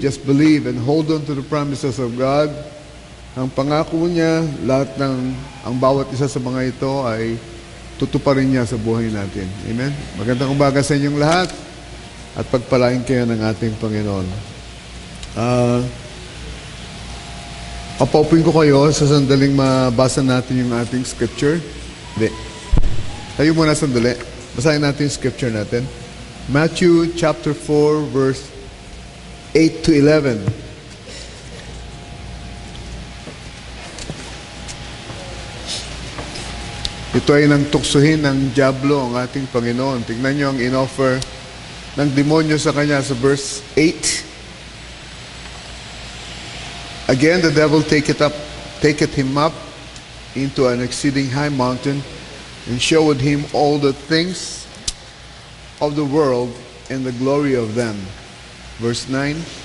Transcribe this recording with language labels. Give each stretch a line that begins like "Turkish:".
English: Just believe and hold on to the promises of God.
Filipino: Ang pangako niya, ang bawat isa sa mga ito ay tutuparin niya sa buhay natin. Amen? Magandang umaga sa inyong lahat at pagpalain kayo ng ating Panginoon. Papaupin ko kayo sa sandaling mabasa natin yung ating scripture. Hindi. Tayo muna sandali. Basahin natin yung scripture natin. Matthew chapter 4 verse 8 to 11. Ito ay nang tuksuhin ng diablo ang ating Panginoon. Tignan nyo ang in-offer ng demonyo sa kanya sa verse 8.
English: Again, the devil taketh him up into an exceeding high mountain and showed him all the things of the world and the glory of them. Verse 9.